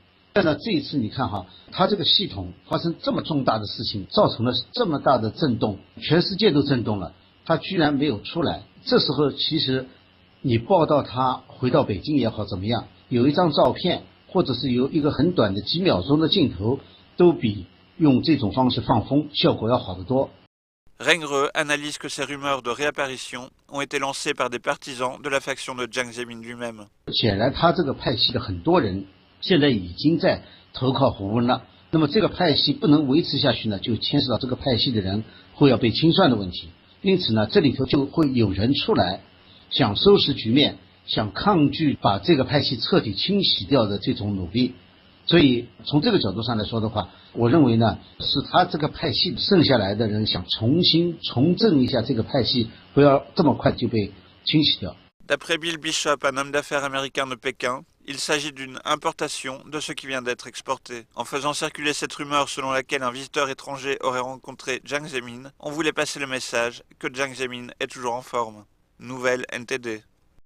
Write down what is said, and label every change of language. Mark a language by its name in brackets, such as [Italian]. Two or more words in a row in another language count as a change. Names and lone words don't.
[Chinese] 但呢，这一次你看哈，他这个系统发生这么重大的事情，造成了这么大的震动，全世界都震动了，他居然没有出来。这时候其实你报道他回到北京也好怎么样，有一张照片或者是有一个很短的几秒钟的镜头，都比用这种方式放风效果要好得多。 [French] Ren He analyse que ces rumeurs de réapparition ont été lancées par des partisans de la faction de Jiang Zemin lui-même. [Chinese] 显然他这个派系的很多人现在已经在投靠胡温了，那么这个派系不能维持下去呢，就牵涉到这个派系的人会要被清算的问题。因此呢，这里头就会有人出来想收拾局面，想抗拒把这个派系彻底清洗掉的这种努力。所以从这个角度上来说的话，我认为呢，是他这个派系剩下来的人想重新重振一下这个派系，不要这么快就被清洗掉。 [French] D'après Bill Bishop, un homme d'affaires américain de Pékin, il s'agit d'une importation de ce qui vient d'être exporté. En faisant circuler cette rumeur selon laquelle un visiteur étranger aurait rencontré Jiang Zemin, on voulait passer le message que Jiang Zemin est toujours en forme. Nouvelle NTD.